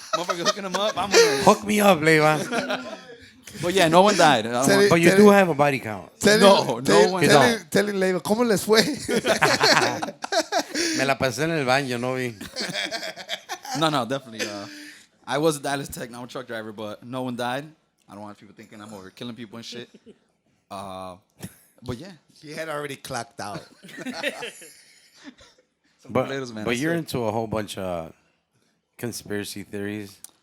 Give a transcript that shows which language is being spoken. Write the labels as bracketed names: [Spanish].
[English] Motherfucker hooking him up. I'm gonna, Hook me up, Leva. but yeah, no one died. I don't Tell want- But you do have a body count. No one- Telling [Spanish] Leiva, ¿cómo les fue? Me la pasé en el baño, no vi. [English] No, definitely. I was a Dallas Tech, now I'm a truck driver, but no one died. I don't want people thinking I'm over killing people and shit. But yeah. He had already clocked out. Boleros, man, But that's you're it. into a whole bunch of conspiracy theories.